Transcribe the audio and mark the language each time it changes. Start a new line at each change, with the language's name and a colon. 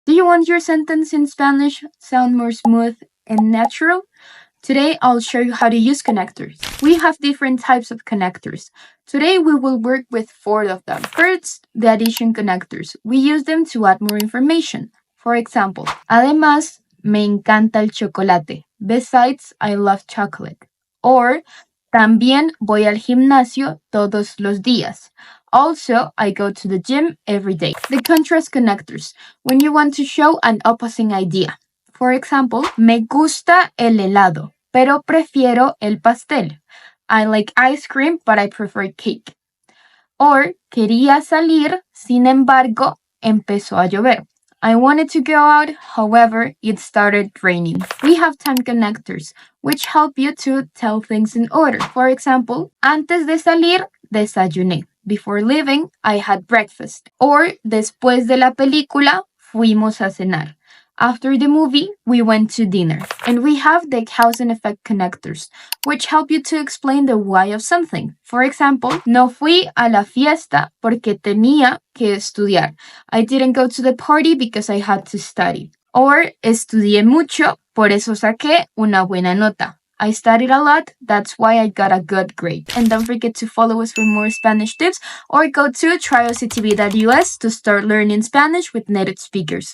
English: you want your sentence in Spanish sound more smooth and natural? Today, I'll show you how to use connectors. We have different types of connectors. Today, we will work with 4 of them. First, the addition connectors. We use them to add more information. For example,
Spanish: además, me encanta el chocolate.
English: Besides, I love chocolate.
Spanish: Or, también voy al gimnasio todos los días.
English: Also, I go to the gym every day. The contrast connectors. When you want to show an opposing idea. For example,
Spanish: me gusta el helado, pero prefiero el pastel.
English: I like ice cream, but I prefer cake.
Spanish: Or, quería salir, sin embargo, empezó a llover.
English: I wanted to go out, however, it started raining. We have time connectors, which help you to tell things in order. For example,
Spanish: antes de salir, desayuné.
English: Before leaving, I had breakfast.
Spanish: Or, después de la película, fuimos a cenar.
English: After the movie, we went to dinner. And we have the cause and effect connectors, which help you to explain the why of something. For example,
Spanish: no fui a la fiesta porque tenía que estudiar.
English: I didn't go to the party because I had to study.
Spanish: Or, estudié mucho, por eso saqué una buena nota.
English: I studied a lot, that's why I got a good grade. And don't forget to follow us for more Spanish tips or go to trioctv.us to start learning Spanish with native speakers.